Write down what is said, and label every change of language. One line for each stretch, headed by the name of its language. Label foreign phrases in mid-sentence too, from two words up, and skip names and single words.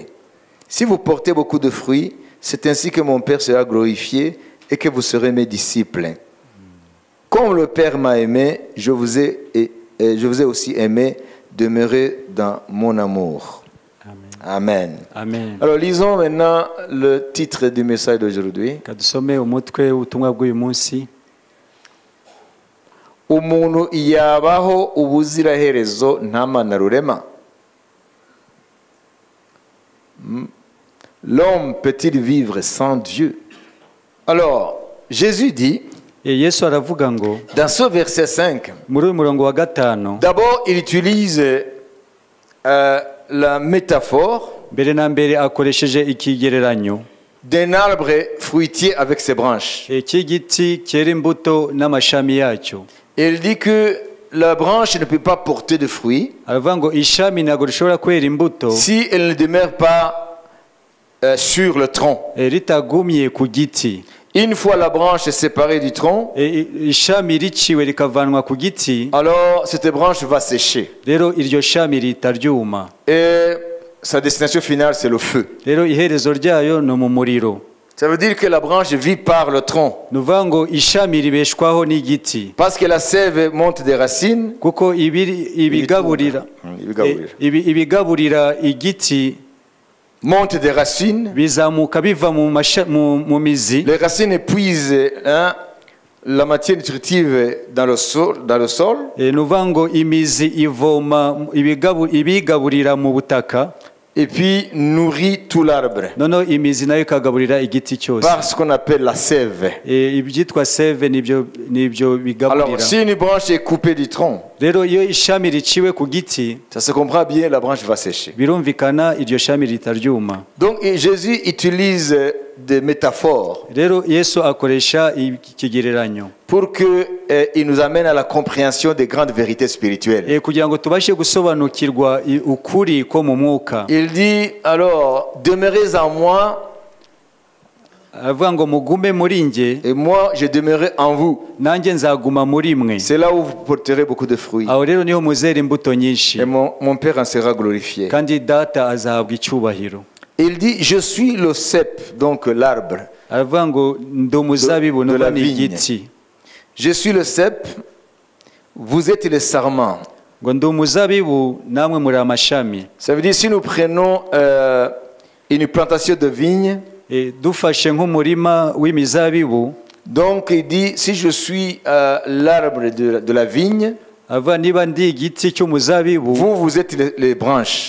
French: Si vous portez beaucoup de fruits, c'est ainsi que mon Père sera glorifié et que vous serez mes disciples. Comme le Père m'a aimé, je vous ai aussi aimé, demeurez dans mon amour. Amen. amen. Alors lisons maintenant le titre du message d'aujourd'hui.
Kinyarwanda: Kadusome umutwe w'ubutumwa bw'uyu munsi. Umuntu yabaho ubuziraherezo nta mana rurema.
French: L'homme peut-il vivre sans Dieu? Alors, Jésus dit,
Kinyarwanda: Yesu aravuga ngo
French: dans ce verset 5,
Kinyarwanda: muri uyu murongo wa gatanu,
French: d'abord il utilise la métaphore
Kinyarwanda: mbere na mbere akoresheje ikigereranyo
French: d'un arbre fruitier avec ses branches.
Kinyarwanda: cy'igiti cyera imbuto n'amashami yacyo.
French: Il dit que la branche ne peut pas porter de fruits
Kinyarwanda: Aravuga ngo ishami ntabwo rishobora kwera imbuto
French: si elle ne demeure pas sur le tronc.
Kinyarwanda: ritagumye ku giti.
French: Une fois la branche séparée du tronc,
Kinyarwanda: ishami riciwe rikavanwa ku giti,
French: alors cette branche va sécher.
Kinyarwanda: rero iryo shami rihita ryuma.
French: Et sa destination finale, c'est le feu.
Kinyarwanda: Rero iherezo ryayo ni mu muriro.
French: Ça veut dire que la branche vit par le tronc.
Kinyarwanda: Ni ukuvuga ngo ishami ribeshwaho n'igiti,
French: Parce que la sève monte des racines.
Kinyarwanda: kuko ibigaburira igiti
French: Monte des racines.
Kinyarwanda: bizamuka biva mu mizi.
French: Les racines épuisent la matière nutritive dans le sol.
Kinyarwanda: Ni ukuvuga ngo imizi ivoma ibigaburira mu butaka,
French: Et puis nourrit tout l'arbre.
Kinyarwanda: noneho imizi nayo ikagaburira igiti cyose.
French: Par ce qu'on appelle la sève.
Kinyarwanda: Ibyitwa seve nibyo
French: Alors,
Kinyarwanda: bigaburira.
French: si une branche est coupée du tronc,
Kinyarwanda: Rero iyo ishami riciwe ku giti,
French: ça se comprend bien, la branche va sécher.
Kinyarwanda: birumvikana iryo shami ritaryuma.
French: Donc Jésus utilise des métaphores
Kinyarwanda: Rero Yesu akoresha ikigereranyo
French: pour qu'il nous amène à la compréhension des grandes vérités spirituelles.
Kinyarwanda: kugira ngo tubashe gusobanukirwa ukuri ko mu mwuka.
French: Il dit alors, demeurez en moi
Kinyarwanda: Aravuga ngo mugume muri nge,
French: et moi je demeurerai en vous.
Kinyarwanda: nanjye nzaguma muri mwe.
French: C'est là où vous porterez beaucoup de fruits.
Kinyarwanda: Aho rero niho muzera imbuto nyinshi,
French: Et mon Père en sera glorifié.
Kinyarwanda: kandi data azahabwa icyubahiro.
French: Il dit, je suis le cep, donc l'arbre.
Kinyarwanda: Aravuga ngo ndi umuzabibu
French: de la
Kinyarwanda: ni
French: vigne.
Kinyarwanda: igiti.
French: Je suis le cep, vous êtes les sarments.
Kinyarwanda: Ngo ndi umuzabibu namwe muri amashami.
French: Ça veut dire si nous prenons une plantation de vigne,
Kinyarwanda: Dufashe nk'umurima w'imizabibu,
French: donc il dit, si je suis l'arbre de la vigne,
Kinyarwanda: ava niba ndi igiti cy'umuzabibu,
French: vous êtes les branches.